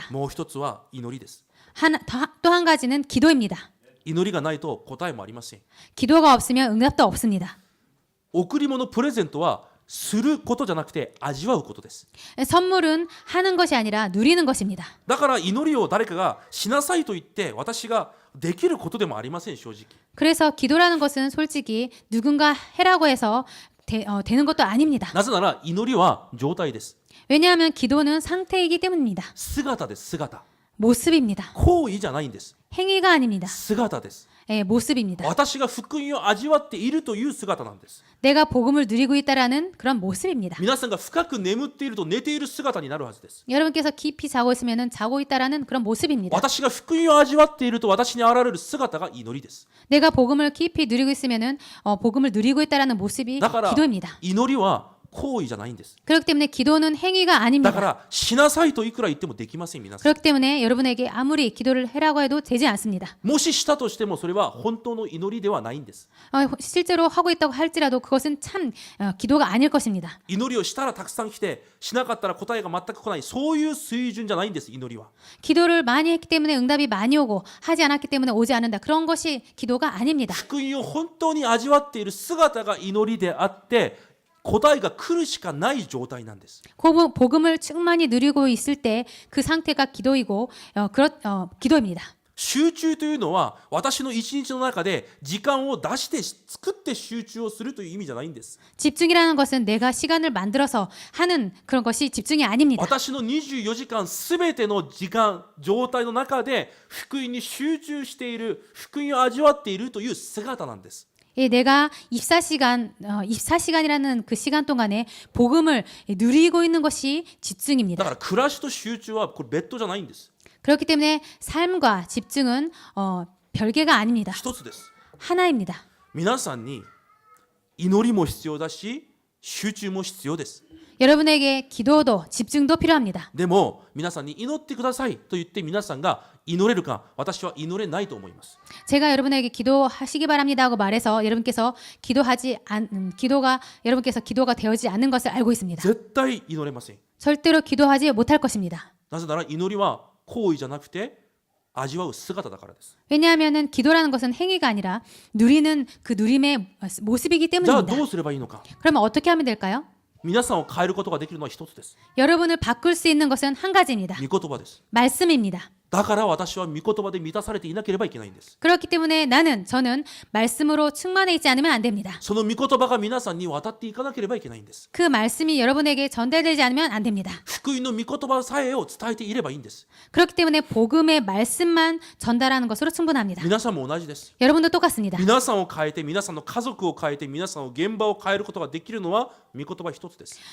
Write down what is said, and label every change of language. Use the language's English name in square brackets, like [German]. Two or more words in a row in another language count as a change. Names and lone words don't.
[Japanese] もう1つは祈りです。 [Korean] 또 한 가지는 기도입니다. [Japanese] 祈りがないと答えもありません。 [Korean] 기도가 없으면 응답도 없습니다. [Japanese] 贈り物プレゼントはすることじゃなくて味わうことです。 [Korean] 선물은 하는 것이 아니라 누리는 것입니다. [Japanese] だから祈りを誰かがしなさいと言って私ができることでもありません。正直 [Korean] 그래서 기도라는 것은 솔직히 누군가 해라고 해서 되는 것도 아닙니다. [Japanese] なぜなら祈りは状態です。 [Korean] 왜냐하면 기도는 상태이기 때문입니다. [Japanese] 姿です。姿 [Korean] 모습입니다. [Japanese] 行為じゃないんです。 [Korean] 행위가 아닙니다. [Japanese] 姿です。 [Korean] 모습입니다. [Japanese] 私が福音を味わっているという姿なんです。 [Korean] 내가 복음을 누리고 있다라는 그런 모습입니다. [Japanese] 皆さんが深く眠っていると寝ている姿になるはずです。 [Korean] 여러분께서 깊이 자고 있으면 자고 있다라는 그런 모습입니다. [Japanese] 私が福音を味わっていると私に現れる姿が祈りです。 [Korean] 내가 복음을 깊이 누리고 있으면은 복음을 누리고 있다라는 모습이 [Japanese] だから [Korean] 기도입니다. [Japanese] 祈りは行為じゃないんです。 [Korean] 그렇기 때문에 기도는 행위가 [Japanese] だか [Korean] 아닙니다. [Japanese] らしなさいといくら言ってもできません。皆さん [Korean] 그렇기 때문에 여러분에게 아무리 기도를 해라고 해도 되지 않습니다. [Japanese] もししたとしてもそれは本当の祈りではないんです。 [Korean] 실제로 하고 있다고 할지라도 그것은 참 기도가 아닐 것입니다. [Japanese] 祈りをしたらたくさん来てしなかったら答えが全く来ない、そういう水準じゃないんです。祈りは [Korean] 기도를 많이 했기 때문에 응답이 많이 오고 하지 않았기 때문에 오지 않는다. 그런 것이 기도가 아닙니다. [Japanese] 福音を本当に味わっている姿が祈りであって答えが来るしかない状態なんです。 [Korean] 복음을 충만히 누리고 있을 때 그 상태가 기도이고 기도입니다. [Japanese] 集中というのは私の一日の中で時間を出して作って集中をするという意味じゃないんです。 [Korean] 집중이라는 것은 내가 시간을 만들어서 하는 그런 것이 집중이 아닙니다. [Japanese] 私の24時間すべての時間状態の中で福音に集中している、福音を味わっているという姿なんです。 [Korean] 내가 24시간이라는 그 시간 동안에 복음을 누리고 있는 것이 [Japanese] だ [Korean] 집중입니다. [Japanese] から暮らしと集中はこれ別途じゃないんです。 [Korean] 그렇기 때문에 삶과 집중은 별개가 아닙니다. [Japanese] 一つです。 [Korean] 하나입니다. [Japanese] 皆さんに祈りも必要だし集中も必要です。 [Korean] 여러분에게 기도도 집중도 필요합니다. [Japanese] でも皆さんに祈ってくださいと言って皆さんが祈れるか、私は祈れないと思います。 [Korean] 제가 여러분에게 기도하시기 바랍니다 하고 말해서 여러분께서 기도가 되어지지 않는 것을 알고 있습니다. [Japanese] 絶対祈れません。 [Korean] 절대로 기도하지 못할 것입니다. [Japanese] なぜなら祈りは行為じゃなくて味わう姿だからです。 [Korean] 왜냐하면 기도라는 것은 행위가 아니라 누리는 그 누림의 모습이기 [Japanese] じゃあ [Korean] 때문입니다. [Japanese] どうすればいいのか。 [Korean] 그러면 어떻게 하면 될까요? [Japanese] 皆さんを変えることができるのは一つです。 [Korean] 여러분을 바꿀 수 있는 것은 한 가지입니다. [Japanese] 御言葉です。 [Korean] 말씀입니다. [Japanese] だから私は御言葉で満たされていなければいけないんです。 [Korean] 그렇기 때문에 저는 말씀으로 충만해 있지 않으면 안 됩니다. [Japanese] その御言葉が皆さんに渡っていかなければいけないんです。 [Korean] 그 말씀이 여러분에게 전달되지 않으면 안 됩니다. [Japanese] 福音の御言葉さえを伝えていればいいんです。 [Korean] 그렇기 때문에 복음의 말씀만 전달하는 것으로 충분합니다. [Japanese] 皆さんも同じです。 [Korean] 여러분도 똑같습니다. [Japanese] 皆さんを変えて、皆さんの家族を変えて、皆さんを現場を変えることができるのは御言葉一つです。